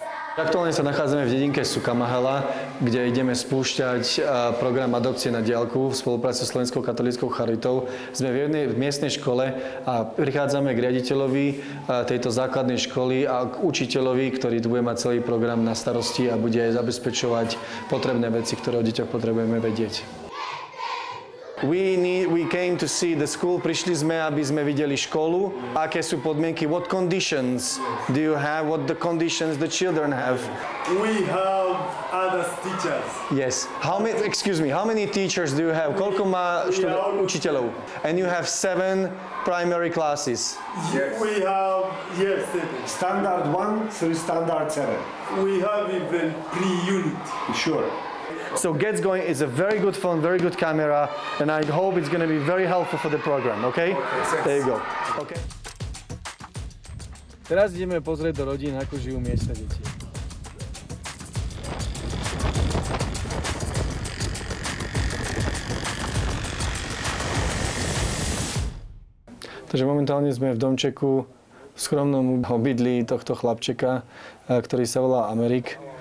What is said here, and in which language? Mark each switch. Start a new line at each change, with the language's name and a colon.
Slovak: Aktuálne sa nachádzame v dedinke Sukamahala, kde ideme spúšťať program adopcie na diaľku v spolupráci s Slovenskou katolíckou charitou. Sme v jednej miestnej škole a prichádzame k riaditeľovi tejto základnej školy a k učiteľovi, ktorý tu bude mať celý program na starosti a bude aj zabezpečovať potrebné veci, ktoré o deťoch potrebujeme vedieť.
English: We came to see the school.
Slovak: Prišli sme, aby sme videli školu. Aké sú podmienky?
English: What conditions do you have? What the conditions the children have? We have other teachers. Yes. How many teachers do you have?
Slovak: Koľko má učiteľov?
English: And you have 7 primary classes. Yes. We have, yes, 7. Standard 1 through standard 7. We have even pre-unit. Sure. So Get's Going is a very good phone, very good camera, and I hope it's going to be very helpful for the program, okay? There you go. Okay.
Slovak: Teraz ideme pozrieť do rodín, ako žijú miestne deti. Takže momentálne sme v domčeku, v skromnom obydlí tohto chlapčeka, ktorý sa volá Amerik.